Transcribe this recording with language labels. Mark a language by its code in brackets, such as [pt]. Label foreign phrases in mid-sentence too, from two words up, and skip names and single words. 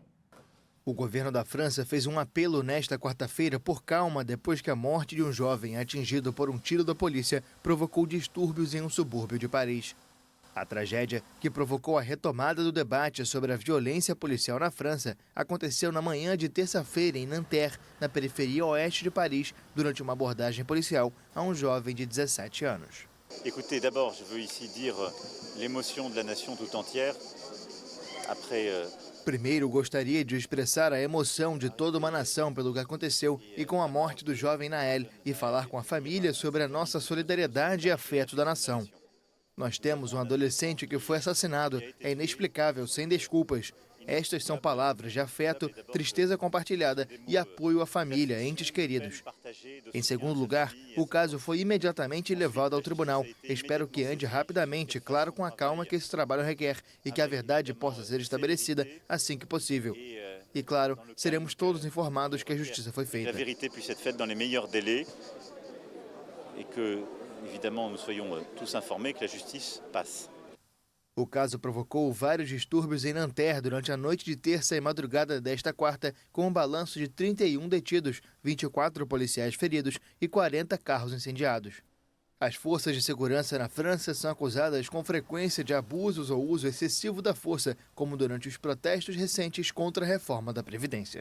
[pt] O governo da França fez um apelo nesta quarta-feira por calma depois que a morte de um jovem atingido por um tiro da polícia provocou distúrbios em um subúrbio de Paris. A tragédia, que provocou a retomada do debate sobre a violência policial na França, aconteceu na manhã de terça-feira em Nanterre, na periferia oeste de Paris, durante uma abordagem policial a um jovem de 17 anos. [fr] Écoutez, d'abord, je veux ici dire l'émotion de la nation tout entière après. [pt] Primeiro, gostaria de expressar a emoção de toda uma nação pelo que aconteceu e com a morte do jovem Nael e falar com a família sobre a nossa solidariedade e afeto da nação. Nós temos um adolescente que foi assassinado, é inexplicável, sem desculpas. Estas são palavras de afeto, tristeza compartilhada e apoio à família, entes queridos. Em segundo lugar, o caso foi imediatamente levado ao tribunal. Espero que ande rapidamente, claro, com a calma que esse trabalho requer e que a verdade possa ser estabelecida assim que possível. E, claro, seremos todos informados que a justiça foi feita. [fr] Que a vérité puisse être faite dans les meilleurs délais et que, évidemment, nous soyons tous informés que la justice passe. [pt] O caso provocou vários distúrbios em Nanterre durante a noite de terça e madrugada desta quarta, com um balanço de 31 detidos, 24 policiais feridos e 40 carros incendiados. As forças de segurança na França são acusadas com frequência de abusos ou uso excessivo da força, como durante os protestos recentes contra a reforma da Previdência.